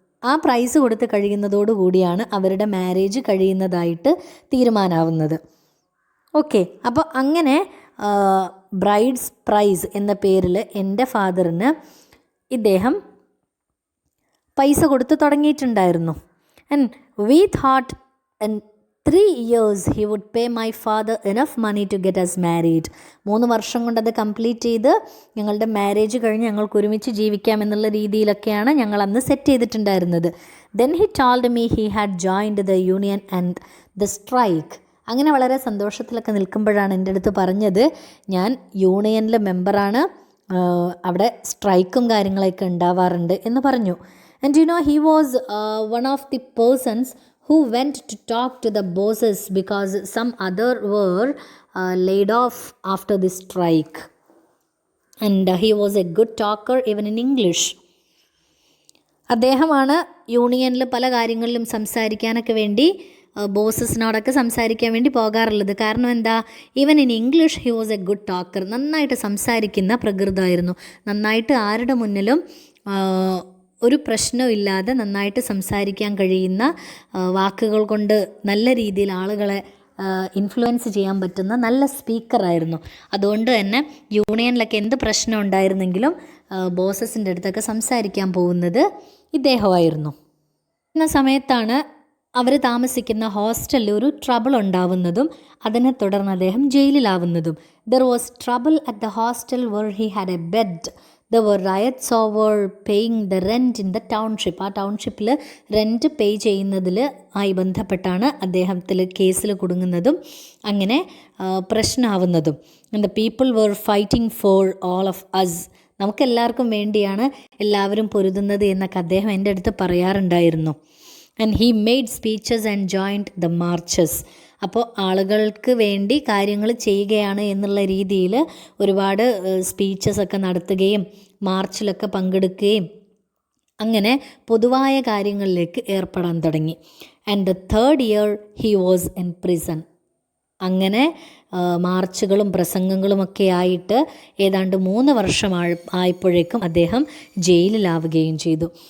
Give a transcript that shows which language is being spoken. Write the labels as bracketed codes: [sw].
[ml] ആ പ്രൈസ് കൊടുത്ത് കഴിയുന്നതോടുകൂടിയാണ് അവരുടെ മാരേജ് കഴിയുന്നതായിട്ട് തീരുമാനമാവുന്നത്. ഓക്കെ, അപ്പോൾ അങ്ങനെ ബ്രൈഡ്സ് പ്രൈസ് എന്ന പേരിൽ എൻ്റെ ഫാദറിന് ഇദ്ദേഹം പൈസ കൊടുത്ത് തുടങ്ങിയിട്ടുണ്ടായിരുന്നു. [en] And we thought in 3 years he would pay my father enough money to get us married. [ml] 3 വർഷം കൊണ്ട് അത് കംപ്ലീറ്റ് ചെയ്ത് ഞങ്ങളുടെ മാരേജ് കഴിഞ്ഞ് ഞങ്ങൾക്ക് ഒരുമിച്ച് ജീവിക്കാം എന്നുള്ള രീതിയിലൊക്കെയാണ് ഞങ്ങൾ അന്ന് സെറ്റ് ചെയ്തിട്ടുണ്ടായിരുന്നത്. [en] Then he told me he had joined the union and the strike. [ml] അങ്ങനെ വളരെ സന്തോഷത്തിലൊക്കെ നിൽക്കുമ്പോഴാണ് എൻ്റെ അടുത്ത് പറഞ്ഞത്, ഞാൻ യൂണിയനിലെ മെമ്പറാണ്, അവിടെ സ്ട്രൈക്കും കാര്യങ്ങളൊക്കെ ഉണ്ടാവാറുണ്ട് എന്ന് പറഞ്ഞു. [en] And you know he was one of the persons who went to talk to the bosses because some other were laid off after the strike. And he was a good talker even in English. [ml] അദ്ദേഹമാണ് യൂണിയനിൽ പല കാര്യങ്ങളിലും സംസാരിക്കാനൊക്കെ വേണ്ടി ബോസസിനോടൊക്കെ സംസാരിക്കാൻ വേണ്ടി പോകാറുള്ളത്. കാരണം എന്താ, [en] Even in English he was a good talker. [ml] നന്നായിട്ട് സംസാരിക്കുന്ന പ്രകൃതമായിരുന്നു. നന്നായിട്ട് ആരുടെ മുന്നിലും ഒരു പ്രശ്നമില്ലാതെ നന്നായിട്ട് സംസാരിക്കാൻ കഴിയുന്ന, വാക്കുകൾ കൊണ്ട് നല്ല രീതിയിൽ ആളുകളെ ഇൻഫ്ലുവൻസ് ചെയ്യാൻ പറ്റുന്ന നല്ല സ്പീക്കറായിരുന്നു. അതുകൊണ്ട് തന്നെ യൂണിയനിലൊക്കെ എന്ത് പ്രശ്നം ഉണ്ടായിരുന്നെങ്കിലും ബോസസിൻ്റെ അടുത്തൊക്കെ സംസാരിക്കാൻ പോകുന്നത് ഇദ്ദേഹമായിരുന്നു. എന്ന സമയത്താണ് അവർ താമസിക്കുന്ന ഹോസ്റ്റലിൽ ഒരു ട്രബിൾ ഉണ്ടാവുന്നതും അതിനെ തുടർന്ന് അദ്ദേഹം ജയിലിലാവുന്നതും. [en] There was trouble at the hostel where he had a bed. There were riots over paying the rent in the township. [ml] ആ ടൗൺഷിപ്പിൽ റെൻറ്റ് പേ ചെയ്യുന്നതിൽ ആയി ബന്ധപ്പെട്ടാണ് അദ്ദേഹത്തിൽ കേസിൽ കുടുങ്ങുന്നതും അങ്ങനെ പ്രശ്നമാവുന്നതും. [en] And the people were fighting for all of us. [ml] നമുക്കെല്ലാവർക്കും വേണ്ടിയാണ് എല്ലാവരും പൊരുതുന്നത് എന്നൊക്കെ അദ്ദേഹം എൻ്റെ അടുത്ത് പറയാറുണ്ടായിരുന്നു. [en] And he made speeches and joined the marches. [ml] അപ്പോൾ ആളുകൾക്ക് വേണ്ടി കാര്യങ്ങൾ ചെയ്യുകയാണ് എന്നുള്ള രീതിയിൽ ഒരുപാട് സ്പീച്ചസ് ഒക്കെ നടത്തുകയും മാർച്ചിലൊക്കെ പങ്കെടുക്കുകയും അങ്ങനെ പൊതുവായ കാര്യങ്ങളിലേക്ക് ഏർപ്പെടാൻ തുടങ്ങി. [en] And the 3rd year he was in prison. [ml] അങ്ങനെ മാർച്ചുകളും പ്രസംഗങ്ങളുമൊക്കെ ആയിട്ട് ഏതാണ്ട് 3 വർഷം ആയപ്പോഴേക്കും അദ്ദേഹം ജയിലിലാവുകയും ചെയ്തു.